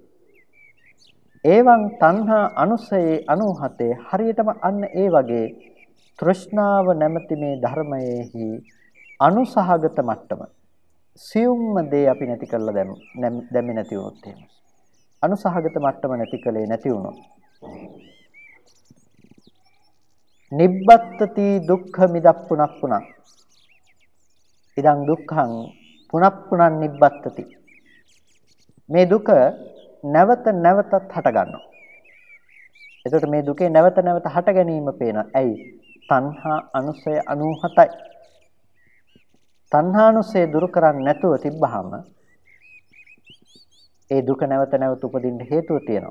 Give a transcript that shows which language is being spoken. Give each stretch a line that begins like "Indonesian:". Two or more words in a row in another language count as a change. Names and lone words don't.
Pali: එවං තණ්හා අනුසයේ 97
Sinhala: හරියටම අන්න ඒ වගේ තෘෂ්ණාව නැමැති මේ ධර්මයේහි අනුසහගත මට්ටම සියුම්ම දේ අපි නැති කරලා දැම්මේ නැති වුණොත් එහෙම. අනුසහගත මට්ටම නැති කලේ නැති වුණොත්
Pali: නිබ්බත්තති දුක්ඛ මිදප්පුනප්පුනං ඉදං දුක්ඛං පුනප්පුනං නිබ්බත්තති.
Sinhala: මේ දුක නැවත නැවතත් හට ගන්නවා. එතකොට මේ දුකේ නැවත නැවත හට ගැනීම පේනවා. ඇයි?
Pali: තණ්හා අනුසය 97යි.
Sinhala: තණ්හානුසය දුරු කරන්නේ නැතුව තිබ්බහම ඒ දුක නැවත නැවත උපදින්න හේතුව තියෙනවා.